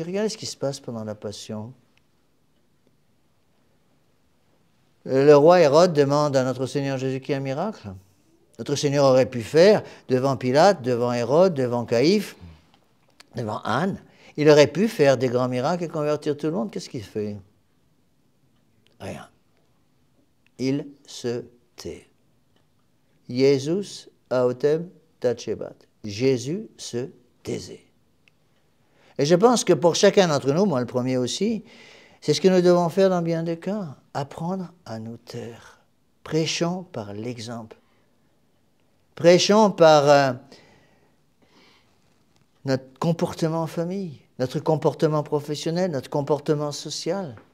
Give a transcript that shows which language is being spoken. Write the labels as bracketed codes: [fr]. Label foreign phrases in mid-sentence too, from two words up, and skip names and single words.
[fr] Regardez ce qui se passe pendant la Passion. Le roi Hérode demande à notre Seigneur Jésus-Christ un miracle. Notre Seigneur aurait pu faire devant Pilate, devant Hérode, devant Caïphe, devant Anne. Il aurait pu faire des grands miracles et convertir tout le monde. Qu'est-ce qu'il fait? Rien. Il se tait. [la] Jesus autem tacebat. [fr] Jésus se taisait. Et je pense que pour chacun d'entre nous, moi le premier aussi, c'est ce que nous devons faire dans bien des cas. Apprendre à nous taire. Prêchons par l'exemple. Prêchons par notre comportement en famille, notre comportement professionnel, notre comportement social.